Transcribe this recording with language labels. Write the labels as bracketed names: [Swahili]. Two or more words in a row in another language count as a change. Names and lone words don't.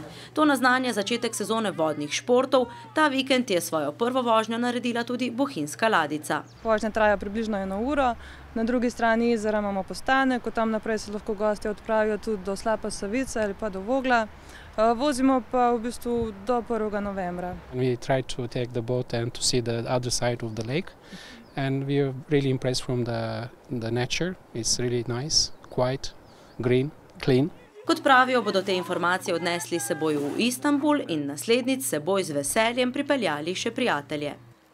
[Slovenian] To naznanja začetek sezone vodnih športov, ta vikend je svojo prvo vožnjo naredila tudi bohinjska ladjica. Vožnja traja približno 1 uro, na drugi strani jezera imamo postanek, od tam naprej se lahko gostje odpravijo tudi do Slapa Savice ali pa do Vogla. Vozimo pa v bistvu do 1. novembra. [English] We tried to take the boat and to see the other side of the lake, and we are really impressed from the nature. It's really nice, quiet, green, clean. [Slovenian] Kot pravijo, bodo te informacije odnesli s seboj v Istanbul in naslednjič s seboj z veseljem pripeljali še prijatelje.